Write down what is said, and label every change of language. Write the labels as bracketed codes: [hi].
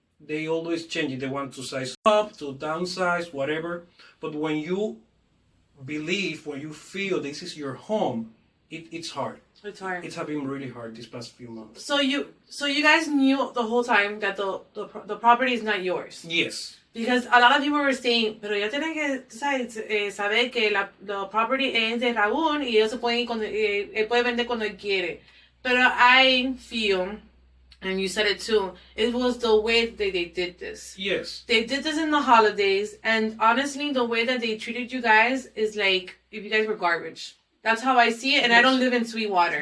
[en] They always change it. They want to size up, to downsize, whatever. But when you believe, when you feel this is your home, it's hard. It's hard. It's been really hard these past few months. So you guys knew the whole time that the property is not yours. Yes. Because a lot of people were saying, [es] pero ya tienen que saber que [en] the property [es] es de Raúl y ellos se pueden ir cuando, él puede vender cuando él quiere. [en] Pero I feel, and you said it too, it was the way that they did this. Yes. They did this in the holidays, and honestly, the way that they treated you guys is like if you guys were garbage. That's how I see it, and yes. I don't live in Sweetwater.